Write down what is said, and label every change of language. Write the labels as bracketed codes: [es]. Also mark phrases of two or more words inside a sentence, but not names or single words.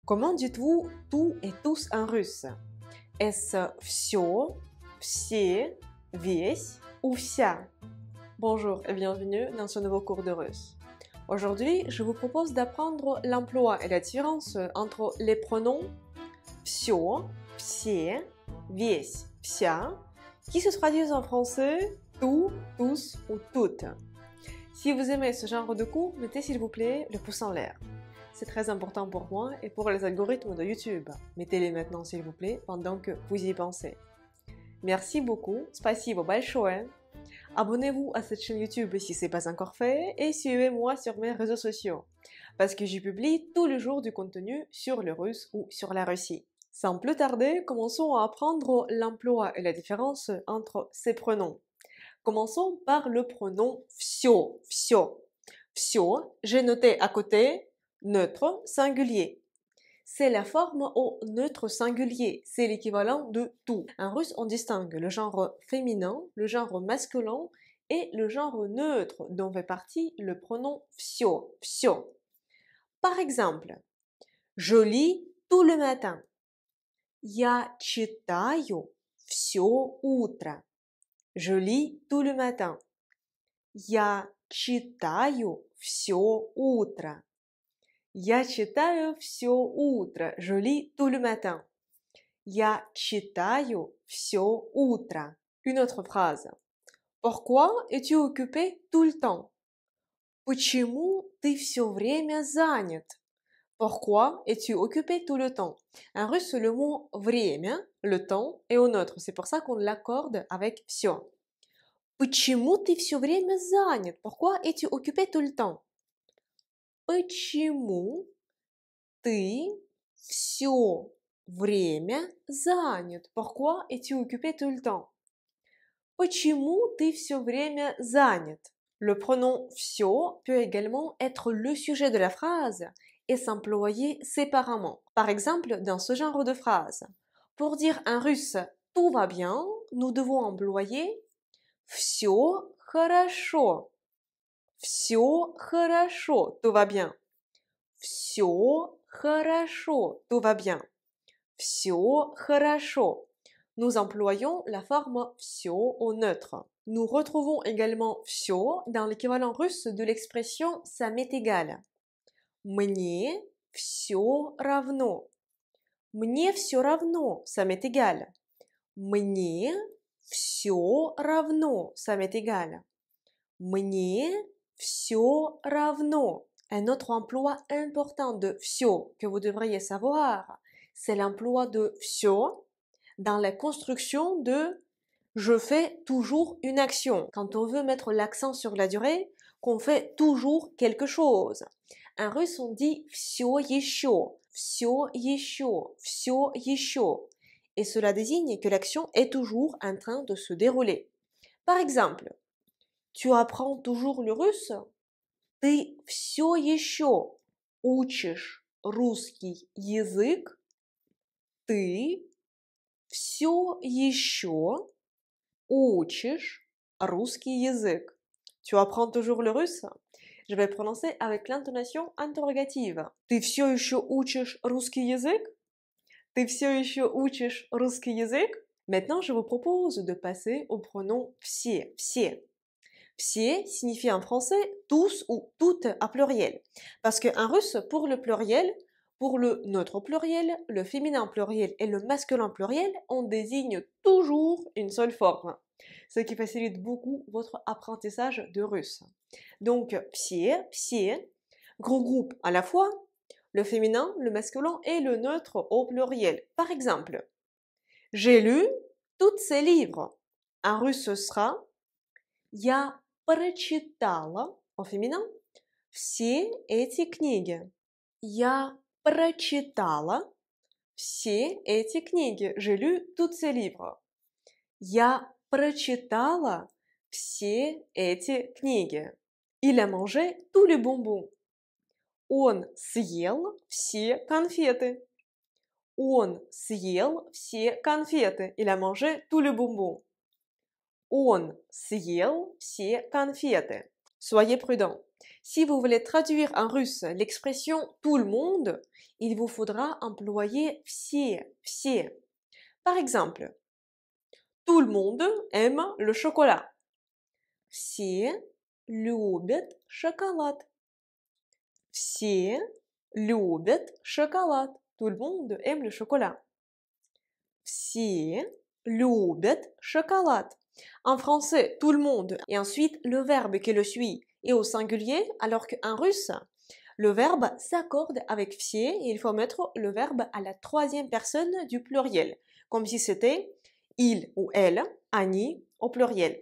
[fr] Comment dites-vous tout et tous en russe? Est-ce [ru] всё, все, весь [fr] ou вся? Bonjour et bienvenue dans ce nouveau cours de russe. Aujourd'hui, je vous propose d'apprendre l'emploi et la différence entre les pronoms [ru] всё, все, весь, вся, [fr] qui se traduisent en français tout, tous ou toutes. Si vous aimez ce genre de cours, mettez s'il vous plaît le pouce en l'air. C'est très important pour moi et pour les algorithmes de YouTube. Mettez-les maintenant s'il vous plaît pendant que vous y pensez. Merci beaucoup, [ru] спасибо большое. [fr] Abonnez-vous à cette chaîne YouTube si ce n'est pas encore fait et suivez-moi sur mes réseaux sociaux parce que j'y publie tous les jours du contenu sur le russe ou sur la Russie. Sans plus tarder, commençons à apprendre l'emploi et la différence entre ces pronoms. Commençons par le pronom [ru] всё, всё. Всё, [fr] j'ai noté à côté neutre singulier. C'est la forme au neutre singulier, c'est l'équivalent de tout. En russe, on distingue le genre féminin, le genre masculin et le genre neutre dont fait partie le pronom [ru] всё, всё. [fr] Par exemple, je lis tout le matin. [ru] Я читаю всё утро. [fr] Je lis tout le matin. [ru] Я читаю всё утро. Я читаю всё утро. [fr] Je lis tout le matin. [ru] Я читаю всё утро. [fr] Une autre phrase. Pourquoi es-tu occupé tout le temps? [ru] Почему ты всё время занят? [fr] Pourquoi es-tu occupé tout le temps? En russe, le mot время, le temps, est au neutre. C'est pour ça qu'on l'accorde avec всё. [ru] Почему ты всё время занят? [fr] Pourquoi es-tu occupé tout le temps? [ru] Почему ты всё время занят? [fr] Pourquoi es-tu occupé tout le temps? [ru] Почему ты всё время занят? [fr] Le pronom всё peut également être le sujet de la phrase et s'employer séparément. Par exemple, dans ce genre de phrase, pour dire en russe tout va bien, nous devons employer [ru] всё хорошо. Всё хорошо, [fr] tout va bien. [ru] Всё хорошо, [fr] tout va bien. [ru] Всё хорошо. [fr] Nous employons la forme всё au neutre. Nous retrouvons également всё dans l'équivalent russe de l'expression ça m'est égal. [ru] Мне всё равно. Мне всё равно, [fr] ça m'est égal. [ru] Мне всё равно, [fr] ça m'est égal. [ru] Мне всё равно. [fr] Un autre emploi important de всё que vous devriez savoir, c'est l'emploi de всё dans la construction de je fais toujours une action. Quand on veut mettre l'accent sur la durée, qu'on fait toujours quelque chose. En russe, on dit [ru] всё ещё, всё ещё, всё ещё. [fr] Et cela désigne que l'action est toujours en train de se dérouler. Par exemple, tu apprends toujours le russe? [ru] Ты всё ещё учишь русский язык? Ты всё ещё учишь русский язык? [fr] Tu apprends toujours le russe? Je vais prononcer avec l'intonation interrogative. [ru] Ты всё ещё учишь русский язык? Ты всё ещё учишь русский язык? [fr] Maintenant, je vous propose de passer au pronom [ru] все, все. [fr] Все signifie en français tous ou toutes à pluriel. Parce qu'en russe, pour le pluriel, pour le neutre pluriel, le féminin pluriel et le masculin pluriel, on désigne toujours une seule forme. Ce qui facilite beaucoup votre apprentissage de russe. Donc, [ru] все, все, [fr] gros groupe à la fois, le féminin, le masculin et le neutre au pluriel. Par exemple, j'ai lu tous ces livres. En russe, ce sera [ru] Я прочитала, [fr] au féminin, [ru] все эти книги. Я прочитала все эти книги. [fr] J'ai lu tous ces livres. [ru] Я прочитала все эти книги. [fr] Il a mangé tous les bonbons. [ru] Он съел все конфеты. Он съел все конфеты. [fr] Il a mangé tous les bonbons. [ru] Он съел все конфеты. [fr] Soyez prudents. Si vous voulez traduire en russe l'expression tout le monde, il vous faudra employer все. Par exemple, tout le monde aime le chocolat. [ru] Все любят шоколад. Все любят шоколад. [fr] Tout le monde aime le chocolat. [ru] Все любят шоколад. [fr] En français, tout le monde. Et ensuite, le verbe qui le suit est au singulier, alors qu'en russe, le verbe s'accorde avec все et il faut mettre le verbe à la troisième personne du pluriel, comme si c'était il ou elle, они au pluriel.